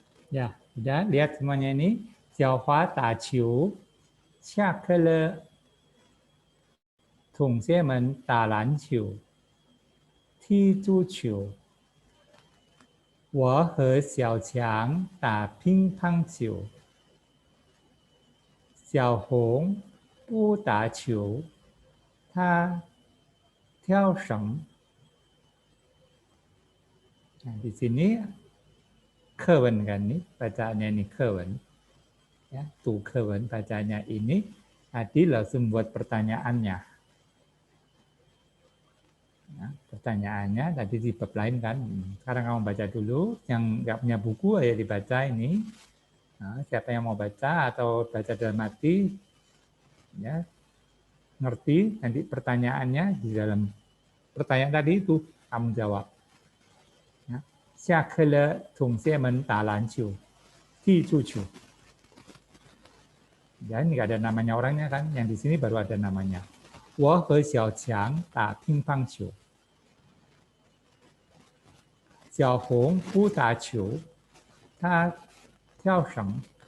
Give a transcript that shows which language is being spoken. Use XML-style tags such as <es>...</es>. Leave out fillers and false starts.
<id>Ya, sudah lihat semuanya ini.</id> <zh>Xiaohua da qiu, 下课了，同学们打篮球、踢足球。我和小强打乒乓球。小红不打球，他跳绳。</zh> <id>Nah, di sini kewen kan nih, bacaannya ini kewen. Ya, tuh kewen bacanya ini. Tadi langsung buat pertanyaannya. Nah, pertanyaannya tadi di bab lain kan. Sekarang kamu baca dulu. Yang nggak punya buku ya dibaca ini. Nah, siapa yang mau baca atau baca dalam hati, ya ngerti nanti pertanyaannya di dalam pertanyaan tadi itu kamu jawab.</id> <zh>下课了，同学们打篮球、踢足球。</zh> <id>Ya, ini nggak ada namanya orangnya kan, yang di sini baru ada namanya.</id> <zh>我和小强打乒乓球。小红不打球，她跳绳。</zh>